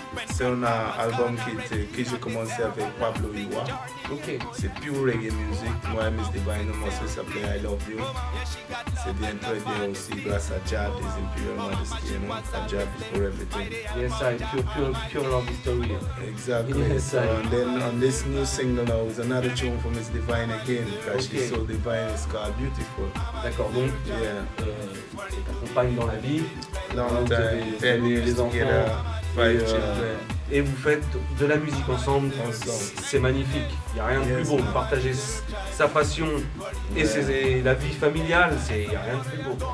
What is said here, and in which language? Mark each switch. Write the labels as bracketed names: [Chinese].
[French] C'est un album que j'ai commencé avec Pablo Iwa. Ok. C'est [English] pure reggae music. [French] Moi et Miss Divine, le morceau s'appelle I Love You. C'est bien très bien aussi grâce à Jah des Imperial Majesty, [English] you know, a Jah before everything. Yes, pure love story. Exactly. Yes, and then on this new single now is another tune for Miss Divine again because she's so divine. It's called Beautiful. [French] D'accord, donc c'est ta compagne dans la vie. [English] Long time, 10 years [French] les enfants. [English] Together, 5 children. [French] Et vous faites de la musique ensemble. C'est magnifique. Il n'y a rien de plus beau. Partager sa passion et la vie familiale, il n'y a rien de plus beau.